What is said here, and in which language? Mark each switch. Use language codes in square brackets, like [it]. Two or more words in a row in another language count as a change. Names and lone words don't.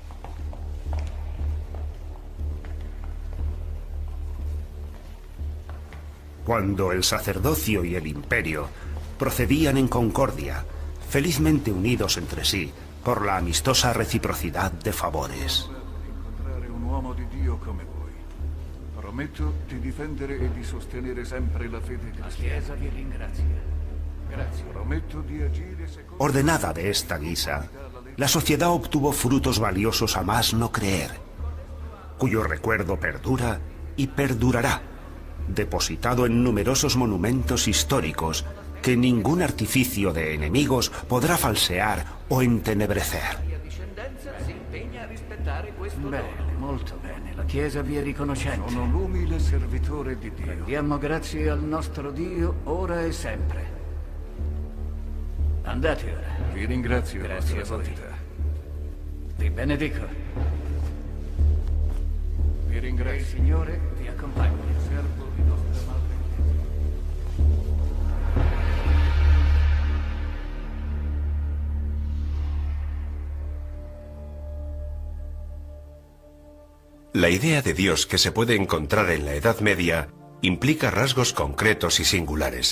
[es] Cuando el sacerdocio y el imperio procedían en concordia, felizmente unidos entre sí por la amistosa reciprocidad de favores. [it] Prometto di difendere e di sostenere sempre la fede cristiana. Prometto di agire secondo... [es] Ordenada de esta guisa, la sociedad obtuvo frutos valiosos a más no creer, cuyo recuerdo perdura y perdurará, depositado en numerosos monumentos históricos que ningún artificio de enemigos podrá falsear o entenebrecer. [it] Bene, molto bene. La Chiesa vi è riconoscente. Sono l'umile servitore di Dio. Rendiamo grazie al nostro Dio ora e sempre. Andate ora. Vi ringrazio, Grazie Vostra a voi. Santità. Vi benedico. Vi Il ringrazio. Signore vi accompagni. Servo di nostra madre. [es] La idea de Dios que se puede encontrar en la Edad Media implica rasgos concretos y singulares.